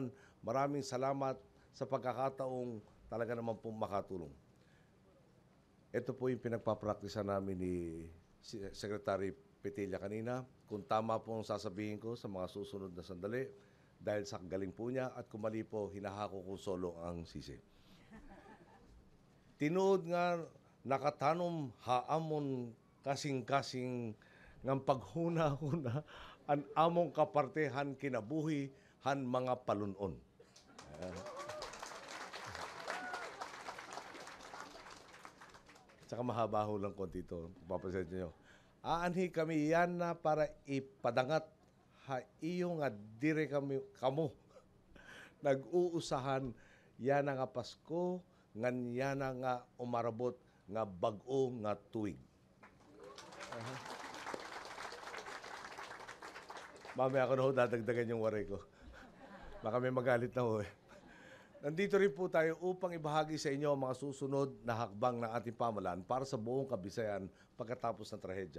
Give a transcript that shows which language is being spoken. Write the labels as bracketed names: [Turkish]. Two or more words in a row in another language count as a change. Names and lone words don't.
[Filipino] Maraming salamat sa pagkakataong talaga naman po makatulong. Ito po yung pinagpapraktisa namin ni Secretary Petilla kanina. Kung tama po ang sasabihin ko sa mga susunod na sandali, dahil sa galing po niya at kumali po, hinahako ko solo ang sisi. [Waray] Tinuod nga nakatanom haamon kasing-kasing ng paghuna-huna ang among kapartehan kinabuhi han mga palunon. [Filipino] Tsaka mahaba ho lang konti ito. Papasensya nyo. [Waray] Aanhi kami yan na para ipadangat ha iyo nga dire kamo nag-uusahan yan nga Pasko ngan yan nga umarabot nga bag-o nga tuig. [Filipino] Mamaya ako na ho dadagdagan yung waray ko. Baka may magalit na ho eh. Nandito rin po tayo upang ibahagi sa inyo ang mga susunod na hakbang ng ating pamahalaan para sa buong Kabisayan pagkatapos ng trahedya.